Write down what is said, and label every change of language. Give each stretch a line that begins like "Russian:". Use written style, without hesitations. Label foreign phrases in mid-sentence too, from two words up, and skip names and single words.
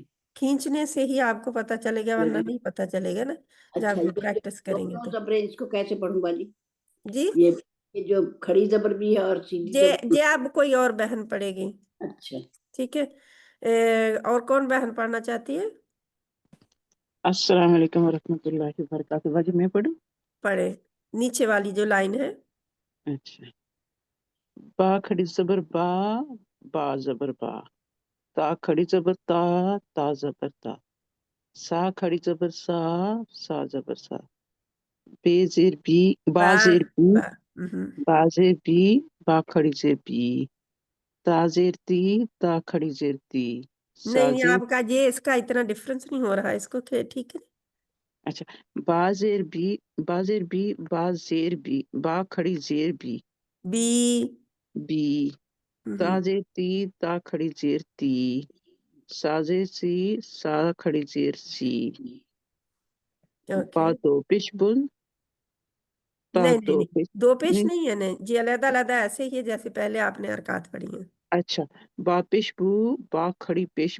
Hindi: खींचने से ही आपको पता चलेगा, वरना नहीं पता चलेगा ना अच्छा, जब ये जो प्रैक्टिस करेंगे दोनों तो। जबरें इसको कैसे पढ़ूं बाजी? जी। ये ये जो खड़ी जबर भी है और सीधी जे जबर। जे अब कोई और बहन पढ़ेगी। अच्छा। ठीक है। और कौन बहन पढ़ना चाहती है?
Arabic: السلام عليكم ورحمة الله وبركاته.
Hindi: बाजी मैं पढ़ूं? पढ़े, नीचे वाली जो लाइन है। अच्छा। बा खड़ी जबर बा, बा जबर बा। ता खड़ी जबर ता, ता जबर ता। सा खड़ी जबर सा, सा जबर सा। बे जेर बी, बा बा। जेर बी, बा। हम्म। बा जेर बी, बा खड़ी जेर बी। ता जेर ती, ता खड़ी जेर ती। सा नहीं, जेर। आपका ये इसका इतना डिफरेंस नहीं हो रहा है, इसको ठीक है। अच्छा। बा जेर बी, बा जेर बी, बा जेर बी, बा खड़ी जेर बी, बी। बी। ता हम्म। जेर ती, ता खड़ी जेर ती। साजे सी, सा खड़ी जेर सी। ओके। बा दो पेश बुन, ता नहीं नहीं दो नहीं, पेश। दो पेश नहीं। नहीं है, नहीं जी, अलग अलग ऐसे ही है जैसे पहले आपने हरकत पढ़ी है। अच्छा। बा पेश बू, बा खड़ी पेश